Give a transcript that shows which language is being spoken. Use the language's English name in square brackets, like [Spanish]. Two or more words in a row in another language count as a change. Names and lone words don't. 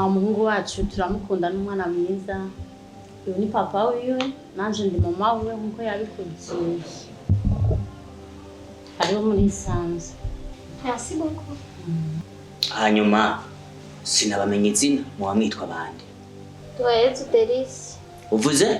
[Rundi] umuhungu wacu turamukunda n'umwana mwiza uyu ni papa wiwe nanje ndi mama wiwe nkuko yabikurikiye hariho murisanze [French] Merci beaucoup. [Rundi] hanyuma sinabamenye izina muba mwitwa bande Doyezu Delice. uvuze